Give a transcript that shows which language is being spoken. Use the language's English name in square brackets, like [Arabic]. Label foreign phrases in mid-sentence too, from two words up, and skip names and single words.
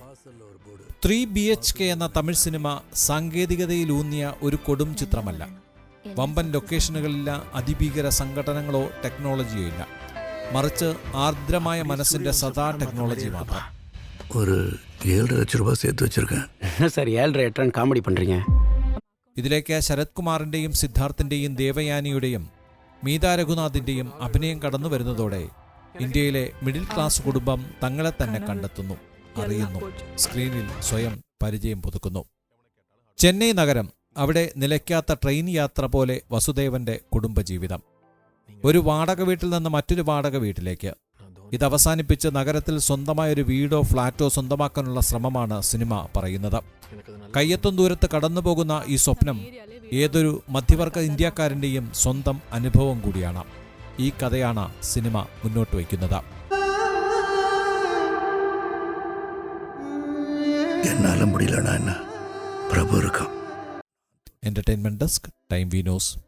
[Malayalam] 3 BHK എന്ന തമിഴ് സിനിമ സാങ്കേതികതയിലൂന്നിയ ഒരു കൊടും ചിത്രമല്ല. വമ്പൻ ലൊക്കേഷനുകളില്ല, അതിഭീകര സംഘടനകളോ ടെക്നോളജിയോ ഇല്ല. മറിച്ച് ആർദ്രമായ മനസ്സിന്റെ സദാ ടെക്നോളജി മാത്രം. [Tamil] ஒரு 7 லட்சம் ரூபா சேர்த்து வச்சிருக்கேன். சார் 7.5 காமெடி பண்றீங்க. [Malayalam] ഇതിലേക്ക് ശരത് കുമാറിന്റെയും സിദ്ധാർത്ഥിന്റെയും ദേവയാനിയുടെയും മീത രഘുനാഥിന്റെയും അഭിനയം കടന്നു വരുന്നതോടെ ഇന്ത്യയിലെ മിഡിൽ ക്ലാസ് കുടുംബം തങ്ങളെ തന്നെ കണ്ടെത്തുന്നു, അറിയുന്നു, സ്ക്രീനിൽ സ്വയം പരിചയം പുതുക്കുന്നു. ചെന്നൈ നഗരം, അവിടെ നിലയ്ക്കാത്ത ട്രെയിൻ യാത്ര പോലെ വസുദേവന്റെ കുടുംബജീവിതം. ഒരു വാടക വീട്ടിൽ നിന്ന് മറ്റൊരു വാടക വീട്ടിലേക്ക്. ഇത് അവസാനിപ്പിച്ച് നഗരത്തിൽ സ്വന്തമായൊരു വീടോ ഫ്ളാറ്റോ സ്വന്തമാക്കാനുള്ള ശ്രമമാണ് സിനിമ പറയുന്നത്. കയ്യെത്തും ദൂരത്ത് കടന്നുപോകുന്ന ഈ സ്വപ്നം ഏതൊരു മധ്യവർഗ ഇന്ത്യക്കാരൻ്റെയും സ്വന്തം അനുഭവം കൂടിയാണ്. ഈ കഥയാണ് സിനിമ മുന്നോട്ട് വയ്ക്കുന്നത്. [Tamil] என்னால முடியலன்னா என்ன, பிரபு இருக்கான். [Malayalam] എന്റർടൈൻമെന്റ് ഡെസ്ക്, ടൈം വി ന്യൂസ്.